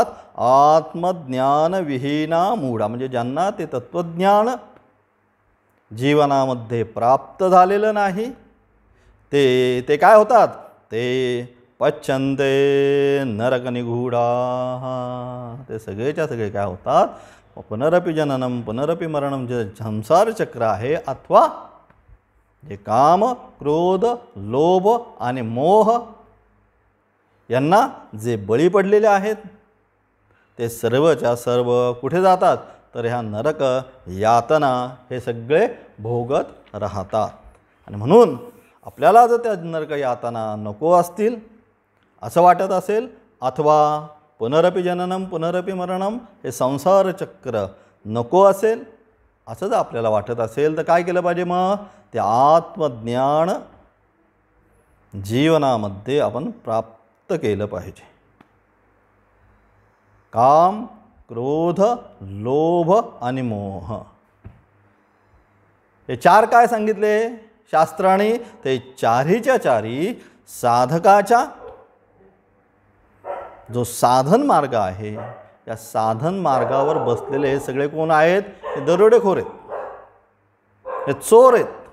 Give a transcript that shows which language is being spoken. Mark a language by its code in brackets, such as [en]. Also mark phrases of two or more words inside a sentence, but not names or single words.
[sa] आत्मज्ञान विहीना मूढा [mr] म्हणजे ज्यांना ते तत्वज्ञान जीवनामध्ये प्राप्त झालेलं नाही ते काय होतात, ते [sa] पच्यन्ते नरकनिगूढाः. [mr] ते सगळेच्या सगळे काय होतात, [sa] पुनरपि जननम पुनरपि मरणम, [mr] जे संसार चक्र आहे अथवा जे काम क्रोध लोभ आणि मोह यांना जे बळी पडलेले आहेत ते सर्वच्या सर्व कुठे जातात, तर ह्या नरक यातना हे सगळे भोगत राहतात. आणि म्हणून आपल्याला जर त्या नरक यातना नको असतील असं वाटत असेल, अथवा [sa] पुनरपि जननम पुनरपि मरणम [mr] हे संसार चक्र नको असेल असं जर आपल्याला वाटत असेल, तर काय केलं पाहिजे मग, ते आत्मज्ञान जीवनामध्ये आपण प्राप्त केलं पाहिजे. काम क्रोध लोभ आणि मोह हे चार काय सांगितले शास्त्राने, ते चारीच्या चारी साधकाच्या जो साधन मार्ग आहे या साधन मार्गावर बसलेले हे सगळे कोण आहेत, हे दरोडेखोर आहेत, हे चोर आहेत.